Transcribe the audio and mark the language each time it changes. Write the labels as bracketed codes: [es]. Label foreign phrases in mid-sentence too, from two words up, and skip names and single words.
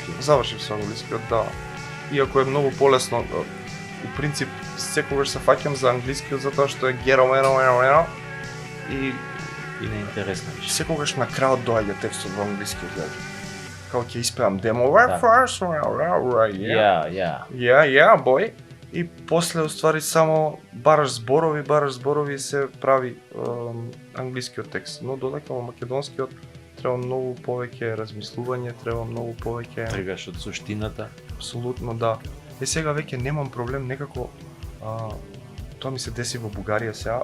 [mk] Завршив со англискиот, да. Иако е многу полесно, у принцип секогаш се фаќам за англискиот затоа што е геро и И не е интересно више. секогаш на крајот доаѓа текстот во англискиот јазик. Као ќе испеам demo Да. [en] first, yeah, boy. [mk] И после уствари само бараш зборови и се прави англискиот текст. Но додека во македонскиот треба многу повеќе размислување, треба многу повеќе Тргаш од суштината. апсолутно да. Сега веќе немам проблем некако тоа ми се деси во Бугарија сега.